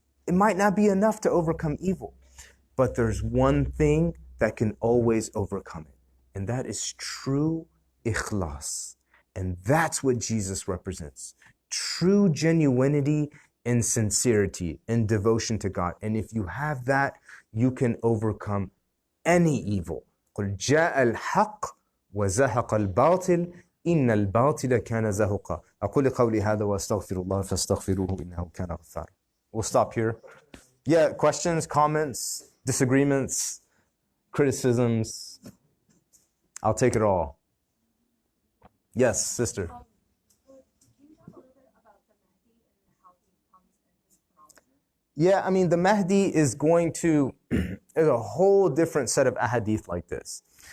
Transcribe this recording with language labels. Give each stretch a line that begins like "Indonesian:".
English: it might not be enough to overcome evil. But there's one thing that can always overcome it, and that is true ikhlas. And that's what Jesus represents. True genuinity and sincerity and devotion to God. And if you have that, you can overcome any evil.
Arabic: قُلْ جَاءَ الْحَقِّ وَزَهَقَ الْبَاطِلِ إِنَّ الْبَاطِلَ كَانَ زَهُقًا أقول قولي هذا وأستغفر الله فاستغفروه إنه كان غفارا.
English: We'll stop here. Yeah, questions, comments, disagreements, criticisms. I'll take it all. Yes, sister. Can you talk a little bit about the Mahdi and how he comes in his chronology? Yeah, I mean, the Mahdi is going to, there's a whole different set of ahadith like this.